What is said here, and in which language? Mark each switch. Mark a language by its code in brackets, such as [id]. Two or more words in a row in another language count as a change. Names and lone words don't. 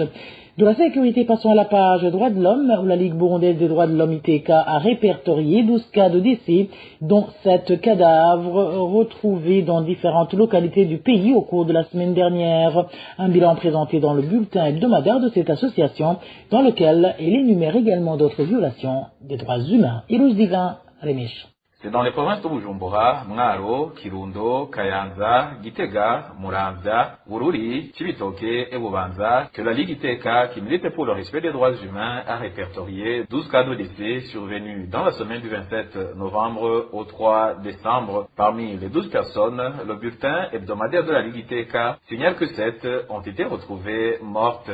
[fr] De la sécurité, passons à la page droits de l'homme, où la Ligue burundaise des droits de l'homme ITK a répertorié 12 cas de décès, dont 7 cadavres retrouvés dans différentes localités du pays au cours de la semaine dernière. Un bilan présenté dans le bulletin hebdomadaire de cette association, dans lequel elle énumère également d'autres violations des droits humains. Ilus Divin, Remish. C'est dans les provinces de Bujumbura, Mwaro, Kirundo, Kayanza, Gitega, Muramvya, Bururi, Cibitoke et Bubanza que la Ligue ITK, qui milite pour le respect des droits humains, a répertorié 12 cas de décès survenus dans la semaine du 27 novembre au 3 décembre. Parmi les 12 personnes, le bulletin hebdomadaire de la Ligue ITK signale que 7 ont été retrouvées mortes.